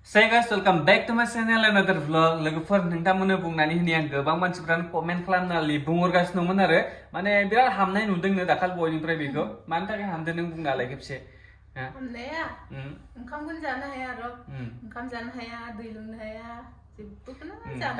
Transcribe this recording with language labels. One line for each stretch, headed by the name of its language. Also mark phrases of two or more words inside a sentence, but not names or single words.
English: Saya guys, welcome back to my channel another vlog.
Bodo: Logoफोर नोंथांमोननो बुंनानै होनि आं गोबां मानसिफोरानो कमेन्ट खालामनानै बुंहरगासिनोमोन आरो माने बिराद हामनाय नुदोंनो दाखाल बयनिफ्राय बेखौ मानि थाखाय हामदों नों बुंना होलाय खेबसे हामनाया ओंखामखौनो जानो हाया र' ओंखाम जानो हाया दै लोंनो हाया जेबोखौनो जानो